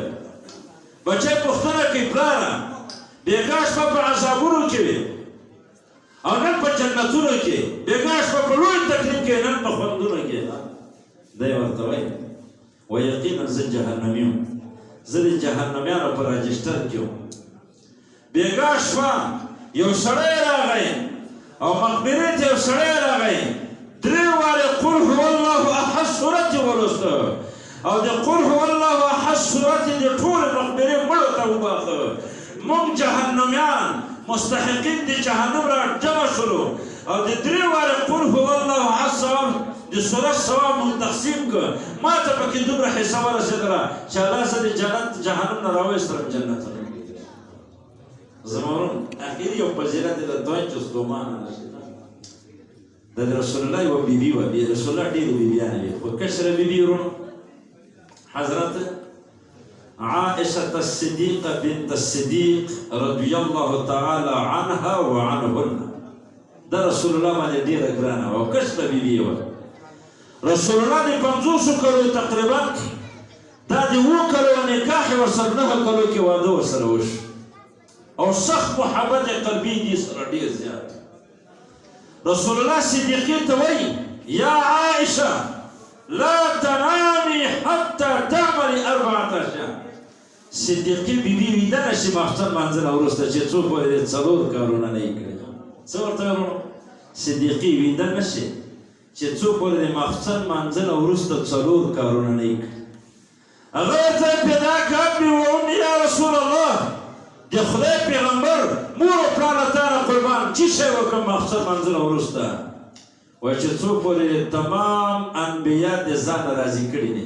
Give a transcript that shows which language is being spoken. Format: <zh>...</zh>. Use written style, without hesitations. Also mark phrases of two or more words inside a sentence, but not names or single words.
<ps>بچی پوښتنه کوي پلاره بېګا شپه په عذابونو کې وې او نن په جنتونو کې بېګا شپه په لوی تکلیف کې نن په خوندونو کې. دی ورته وایي و یقینا زه جهنمی یم زه د جهنمیانو په راجسټر کې وم. بېګا شپه یو سړی راغی او مقبرې ته یو سړی راغی 3 وارې</ps> <ar>قل هو الله احد</ar> <ps>صورت یې ولوسته او د</ps> <ar>قل هو الله احد</ar> <ps>صورت یې د ټولې مقبرې مړو ته وباخه. موږ جهنمیان مستحقین د جهنم را جمع شولو او د 3 وارې</ps> <ar>قل هو الله احد</ar> <ps>ثواب د صورت ثواب مونږ تقسیم کړ. ما ته پکې دومره حصه ورسېدله چې الله زه د جنت جهنم نه راویستلم جنت ته. زما ورونو اخري یو فضیلت یې درته وایم چې ستومانه نه شي. د رسول الله یوه بیبي وه. رسول الله ډېرې بیبیانې وې خو کشره بیبي ورونو حضرت عائشة الصديقة بنت الصديق</ps> <ar>رضي الله تعالى عنها وعنهن.</ar> <ps>دا رسول الله باندې ډېره ګرانه وه او کشره بیبي وه. رسول الله د 50 کلو تقریبا دا د 7 کلو نکاح ورسره 9 کلو کې واده ورسره وشو او سخت محبت قلبي دې سره ډېر زیات. رسول الله صدیقې ته وایي</ps> <ar>یا عائشه لا تنامي حتى تعملي 4 اشیاء.</ar> <ps>صدیقې بیبي ویده نه شي ماخستن لمانځه نه وروسته چې څوک ورته 4 کارونه نه یې کړي. څه ورته وایو؟ صدیقې ویده نه شي چې څوک ورته ماخستن لمانځه نه وروسته 4 کارونه نه یې کړي. هغه ورته پیدا کړ</ps> <ar>و امي یا رسول الله</ar> <ps>د خدای پیغمبر مور او پلار ته قربان چې شی وکړم ماخستن لمانځه نه وروسته وایي چې څوک ورته تمام انبیا د ځان راضي کړي دي.</ps>